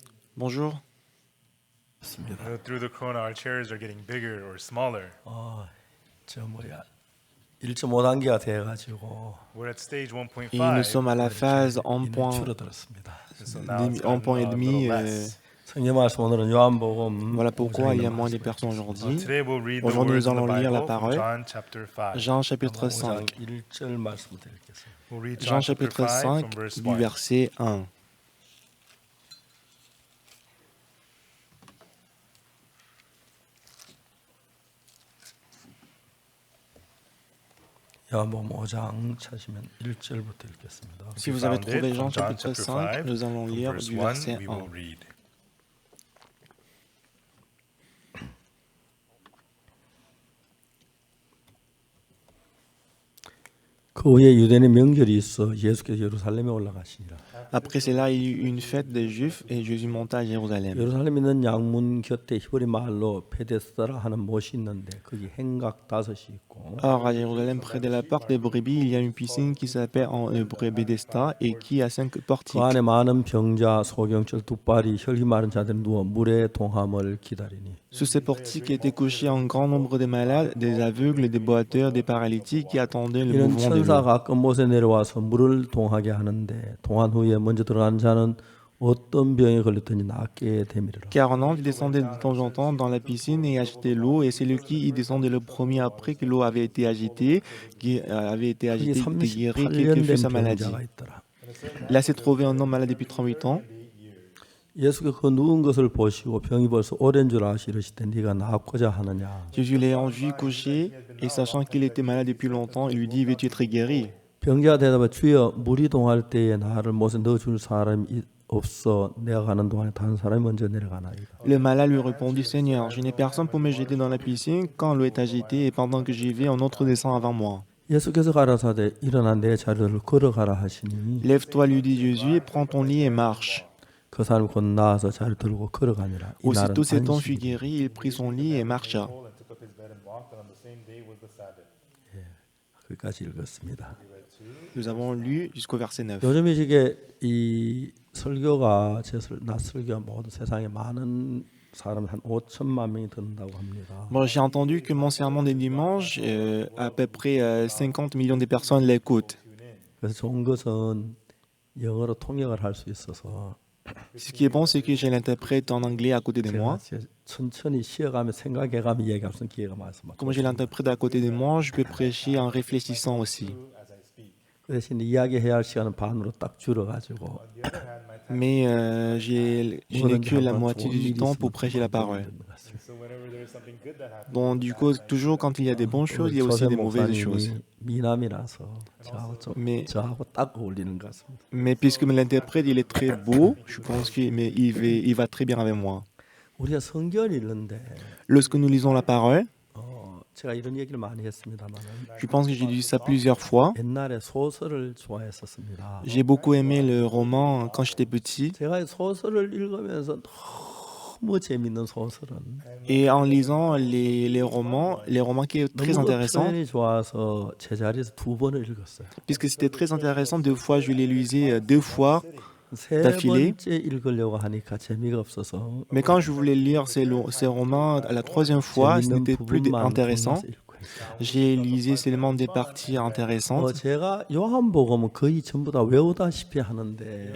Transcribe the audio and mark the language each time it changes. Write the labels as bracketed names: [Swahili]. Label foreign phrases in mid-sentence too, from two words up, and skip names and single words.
[French] Bonjour. [English] Through the corona, our chairs are getting bigger or smaller. [Korean] 저 1.5단계가 돼가지고 [English] We're at stage [French] Et nous sommes à 1.5, la phase [Korean] 줄어들었습니다. [English] so now it's [French] en [English] gotten [French] point et [English] a [French] demi. [English] little less. [Korean] 성경 말씀 오늘은 요한복음 [French] Voilà pourquoi il y a moins de [Korean] 말씀. [French] personnes aujourd'hui. [English] Today we'll read the [French] Aujourd'hui, [English] words [French] nous [English] of the [French] allons lire la [English] Bible from [French] parole. [English] John chapter 5. [French] Jean chapitre [Korean] 5장 [French] 5. [Korean] 1절 말씀부터 읽겠습니다. [English] We'll read [French] Jean [English] John chapter [French] chapitre [English] 5 from [French] 5 [English] verse [French] du [English] 1. [French] verset 1. [Korean] 요한복음 5장 찾으면 1절부터 읽겠습니다. [French] Si vous avez [English] Found it [French] trouvé Jean [English] from John [French] chapitre [English] chapter 5, [French] 5, nous allons [English] from [French] lire [English] verse [French] du [English] 1, [French] verset [English] we [French] 1. [English] will read. [Korean] 그 후에 유대인의 명절이 있어 예수께서 예루살렘에 올라가시니라. [French] Après cela, il y eut une fête des Juifs et Jésus monta à Jérusalem. [Korean] 예루살렘에 있는 양문 곁에 히브리 말로 베데스다라 하는 못이 있는데 거기 행각 5이 있고 [French] Or, à Jérusalem, près de la porte des brebis, il y a une piscine qui s'appelle en hébreu Bethesda et qui a 5 [Korean] 그 [French] portiques. [Korean] 안에 많은 병자, 소경철, 두발이, 혈기 마른 자들이 누워 물의 동함을 기다리니 [French] Sous ces portiques étaient couchés un grand nombre de malades, des aveugles, des boiteurs, des paralytiques qui attendaient le [Korean] 이는 [French] mouvement de l'eau. [Korean] 천사가 가끔 못에 내려와서 물을 동하게 하는데 동한 후에 먼저 들어간 자는 어떤 병에 걸렸더니 낫게 되미리라. [French] Car un ange descendait de temps en temps dans la piscine et agitait l'eau, et celui qui y descendait le premier après que l'eau avait été agitée, [Korean] 거기 [French] était guéri, quelle que [Korean] 38년 [French] fût sa [Korean] 된 [French] maladie. [Korean] 병자가 있더라. [French] Là s'est trouvé un homme malade depuis 38 ans. [Korean] 예수께서 그 누운 것을 보시고 병이 벌써 오랜 줄 아시르시되 네가 낫고자 하느냐. [French] Jésus l'ayant vu couché, et sachant qu'il était malade depuis longtemps, il lui dit, veux-tu être guéri? [Korean] 병자가 대답해 주여 물이 동할 때에 나를 못에 넣어줄 사람이 없어 내가 가는 동안에 다른 사람이 먼저 내려가나이다. [French] Le malade lui répondit, Seigneur, je n'ai personne pour me jeter dans la piscine quand l'eau est agitée, et pendant que j'y vais, un autre descend avant moi. [Korean] 예수께서 가라사대 일어나 내 자리를 걸어가라 하시니 [French] Lève-toi, lui dit Jésus, et prends ton lit et marche. [Korean] 그 사람이 곧 나와서 자리를 들고 걸어가니라. 이날은 [French] Aussitôt cet homme fut [Korean] 안식일이라. [French] guéri, il prit son lit et marcha. [English] And took up his bed and walked, and on the same day was the Sabbath. [Korean] 거기까지 읽었습니다. [French] Nous avons lu jusqu'au verset 9. [Korean] 요즘 이 시기에 이 설교가 낮 설교가 모든 세상에 많은 사람 한 5천만 명이 듣는다고 합니다. [French] Bon, j'ai entendu que mon sermon des dimanches, à peu près 50 millions de personnes l'écoutent. [Korean] 그래서 좋은 것은 영어로 통역을 할 수 있어서 [French] Ce qui est bon, c'est que j'ai l'interprète en anglais à côté de moi. [Korean] 제가 천천히 쉬어가며 생각해가며 얘기할 수 있는 기회가 많습니다. [French] Comme j'ai l'interprète à côté de moi, je peux prêcher en réfléchissant aussi. [Korean] 그 대신 이야기해야 할 시간은 반으로 딱 줄어가지고 [French] Mais je n'ai que la moitié du temps pour prêcher la parole. [English] So whenever there is something good that happens, [French] Bon, du coup, toujours quand il y a des bonnes choses, il y a aussi des mauvaises choses. [Korean] 미남이라서 [French] Mais- [Korean] 저하고 딱 어울리는 것 같습니다. [French] Mais puisque l'interprète, il est très beau, je pense qu'il il va très bien avec moi. [Korean] 우리가 성경을 읽는데 [French] Lorsque nous lisons la parole, [Korean] 제가 이런 얘기를 많이 했습니다만 [French] je pense que j'ai lu ça plusieurs fois. [Korean] 옛날에 소설을 좋아했었습니다. [French] J'ai beaucoup aimé le roman quand j'étais petit. [Korean] 제가 소설을 읽으면서 너무 재밌는 소설은 [French] Et en lisant les romans qui est très [Korean] 너무 [French] intéressant, [Korean] 표현이 좋아서 제자리에서 2번을 읽었어요. [French] puisque c'était très intéressant, deux fois je l'ai lisé 2 fois. [Korean] 세 [French] d'affilée. [Korean] 번째 읽으려고 하니까 재미가 없어서 [French] Mais quand je voulais lire ces romans à la 3e fois, ce [Korean] 재밌는 [French] n'était plus [Korean] 부분만 [French] intéressant. [Korean] 골라서 읽고 했어요. [French] J'ai lisé seulement des parties intéressantes. [Korean] 제가 요한복음은 거의 전부 다 외우다시피 하는데